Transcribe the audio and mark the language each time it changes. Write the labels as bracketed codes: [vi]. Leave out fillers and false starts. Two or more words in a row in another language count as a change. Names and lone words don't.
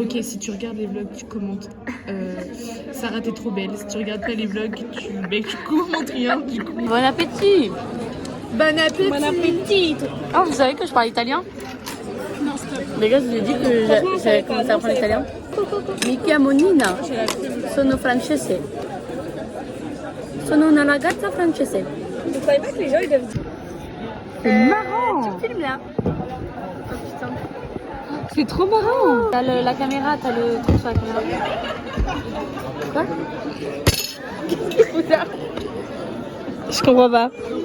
[fr] Ok, si tu regardes les vlogs, tu commentes. Sarah, t'es trop belle. Si tu regardes pas les vlogs, tu commentes rien du coup. Bon appétit. Bon appétit. Bon appétit. Oh, vous savez que je parle italien? Non, stop. Les gars, je vous ai dit que j'avais commencé à apprendre l'italien. [it] Mi chiamo Nina. Sono francese. Sono una ragazza francese. [fr] Vous savez pas que les gens ils doivent dire. C'est marrant. Tu filmes là. C'est trop marrant. T'as la caméra, t'as le truc sur la caméra. Quoi? Je comprends pas.